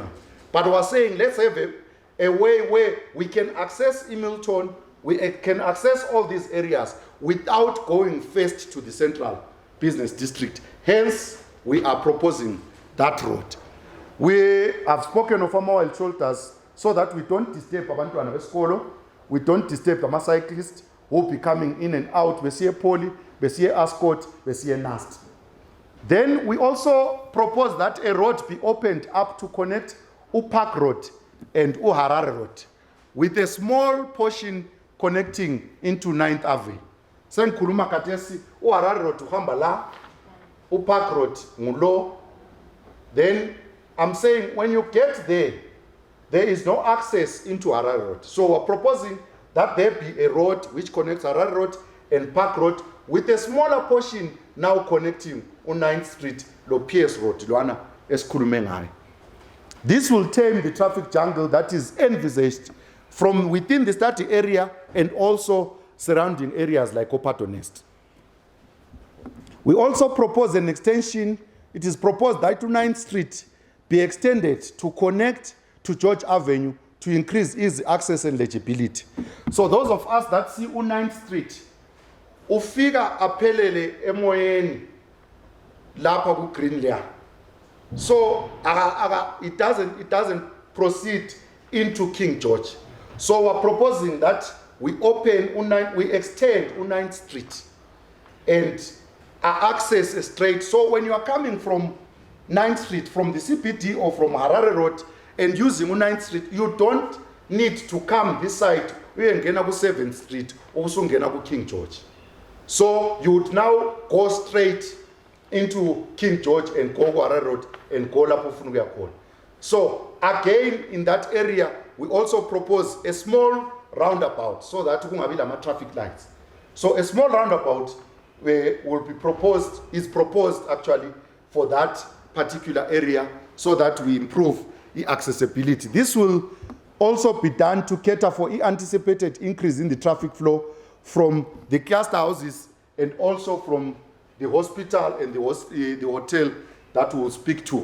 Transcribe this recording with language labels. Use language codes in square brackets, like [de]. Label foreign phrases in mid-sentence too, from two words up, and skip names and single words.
[en] But we're saying let's have a way where we can access Milton, we can access all these areas without going first to the central business district. Hence, we are proposing that road. We have spoken of our shoulders so that we don't disturb [nd] abantwana besikolo, [en] we don't disturb the cyclists who will be coming in and out, [nd] besiye poly, besiye escort, besiye nast. [en] Then we also propose that a road be opened up to connect Park Road and Harare Road with a small portion connecting into 9th Avenue. [nd] Sengikhuluma khathesi Harare Road uhamba la, Park Road ngulo. [en] Then I'm saying when you get there, there is no access into Harare Road. So we're proposing that there be a road which connects Harare Road and Park Road with a smaller portion now connecting on 9th Street, [nd] lo PS Road, Luana esikhulume ngayo. [en] This will tame the traffic jungle that is envisaged from within the study area and also surrounding areas like Opato Nest. We also propose an extension. It is proposed that 9th Street be extended to connect to George Avenue to increase easy access and legibility. So those of us that see 9th Street, [nd] ufika aphelele emoyeni lapha ku [en] green layer. So it doesn't proceed into King George. So we're proposing that we extend 9th Street and access straight. So when you are coming from 9th Street, from the CPD or from Harare Road and using 9th Street, you don't need to come this side, [nd] uyengena ku 7th Street or usungena ku King George. [en] So you would now go straight into King George and go Harare Road and go [nd] lapho ufuna ukuya khona. [en] So again in that area we also propose a small roundabout so that [nd] kungabi lama [en] traffic lights. So a small roundabout is proposed actually for that particular area so that we improve the accessibility. This will also be done to cater for the anticipated increase in the traffic flow from the cluster houses and also from the hospital and the hotel that we'll speak to.